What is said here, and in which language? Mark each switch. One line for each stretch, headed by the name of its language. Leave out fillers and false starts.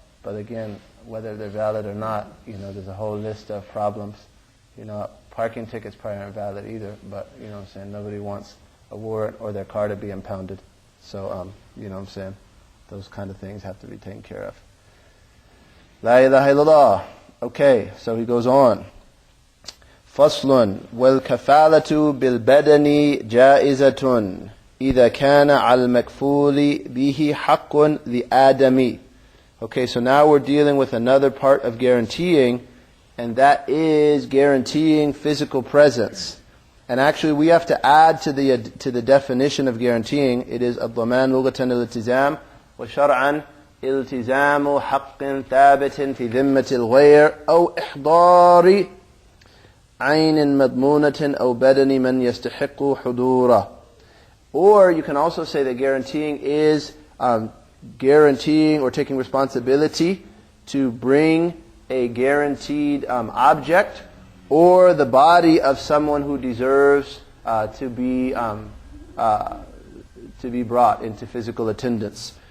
English: But again, whether they're valid or not, there's a whole list of problems. Parking tickets probably aren't valid either, but nobody wants a warrant or their car to be impounded. So, those kind of things have to be taken care of.
Arabic: La ilaha illallah.
English: Okay, so he goes on.
Arabic: فصل والكفالة بالبدن جائزة إذا كان على المكفول به حق لآدمي.
English: Okay, so now we're dealing with another part of guaranteeing, and that is guaranteeing physical presence. And actually, we have to add to the definition of guaranteeing. It is
Arabic: الضمان لغة الالتزام وشرعا التزام حق ثابت في ذمة الغير أو إحضار عين مضمونة أو بدن من يستحق حضوره.
English: Or you can also say that guaranteeing is guaranteeing or taking responsibility to bring a guaranteed object or the body of someone who deserves to be brought into physical attendance.